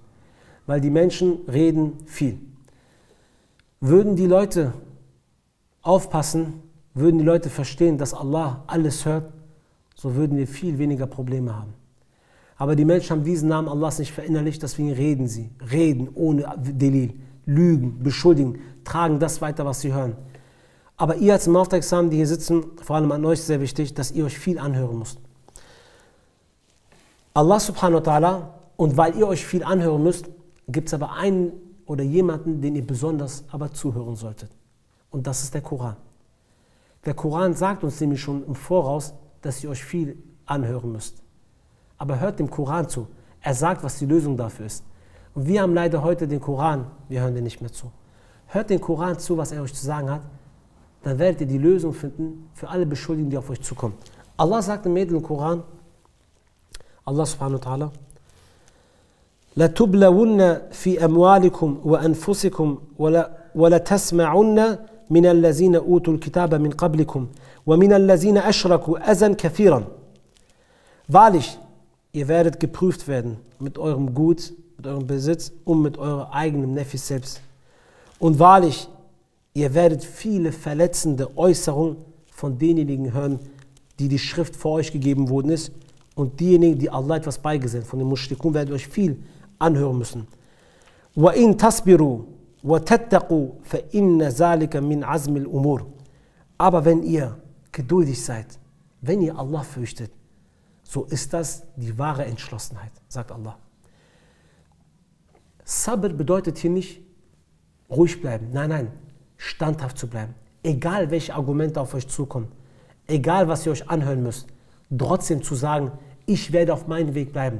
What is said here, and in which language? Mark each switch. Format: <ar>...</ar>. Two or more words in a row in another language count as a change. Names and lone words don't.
<de>Weil die Menschen reden viel. Würden die Leute aufpassen, würden die Leute verstehen, dass Allah alles hört, so würden wir viel weniger Probleme haben. Aber die Menschen haben diesen Namen Allahs nicht verinnerlicht, deswegen reden sie. Reden ohne Delil, lügen, beschuldigen, tragen das weiter, was sie hören. Aber ihr als im Auftrag des Islam, die hier sitzen, vor allem an euch sehr wichtig, dass ihr euch viel anhören müsst.</de> <ar>الله سبحانه وتعالى,</ar> <de>und weil ihr euch viel anhören müsst, gibt es aber einen oder jemanden, den ihr besonders aber zuhören solltet. Und das ist der Koran. Der Koran sagt uns nämlich schon im Voraus, dass ihr euch viel anhören müsst. Aber hört dem Koran zu. Er sagt, was die Lösung dafür ist. Und wir haben leider heute den Koran, wir hören den nicht mehr zu. Hört den Koran zu, was er euch zu sagen hat, dann werdet ihr die Lösung finden für alle Beschuldigungen, die auf euch zukommen. Allah sagt im edlen Koran,</de> <ar>الله سبحانه وتعالى, لَتُبْلَوُنَّ فِي أَمْوَالِكُمْ وَأَنفُسِكُمْ وَلَتَسْمَعُنَّ مِنَ الَّذِينَ أُوتُوا الْكِتَابَ مِنْ قَبْلِكُمْ وَمِنَ الَّذِينَ أَشْرَكُوا أَذًى كَثِيرًا.</ar> <de>Wahrlich, ihr werdet geprüft werden mit eurem Gut, mit eurem Besitz und mit eurem eigenen Nefis selbst. Und wahrlich, ihr werdet viele verletzende Äußerungen von denjenigen hören, die die Schrift vor euch gegeben worden ist. Und diejenigen, die Allah etwas beigesellt, von den Mushrikun, werdet euch viel anhören müssen.</de> <ar>وَإِن تَصْبِرُوا وَتَتَّقُوا فَإِنَّ ذَلِكَ مِنْ عَزْمِ الْأُمُورِ.</ar> <de>Aber wenn ihr geduldig seid, wenn ihr Allah fürchtet, so ist das die wahre Entschlossenheit, sagt Allah. Sabr bedeutet hier nicht ruhig bleiben, nein, nein, standhaft zu bleiben. Egal welche Argumente auf euch zukommen, egal was ihr euch anhören müsst, trotzdem zu sagen, ich werde auf meinem Weg bleiben.</de>